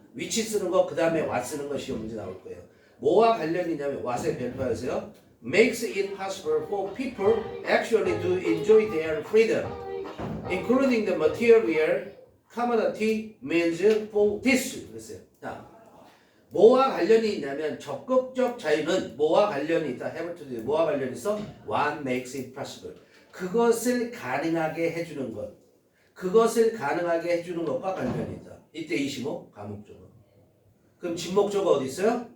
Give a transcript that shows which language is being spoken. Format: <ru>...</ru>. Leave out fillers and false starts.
<ko>위치 쓰는 거 그 다음에 what 쓰는 거 시험 문제 나올 거예요. 뭐와 관련이 있냐면 what에 별표하세요.</ko> <en>makes it possible for people actually to enjoy their freedom, including the material commodity means for this.</en> <ko>그랬어요. 자, 뭐와 관련이 있냐면 적극적 자유는 뭐와 관련이 있다.</ko> <en>have to do.</en> <ko>뭐와 관련이 있어?</ko> <en>What makes it possible.</en> <ko>그것을 가능하게 해주는 것. 그것을 가능하게 해주는 것과 관련이 있다. 이때 25 가목적어. 그럼 진목적어 어디 있어요?</ko>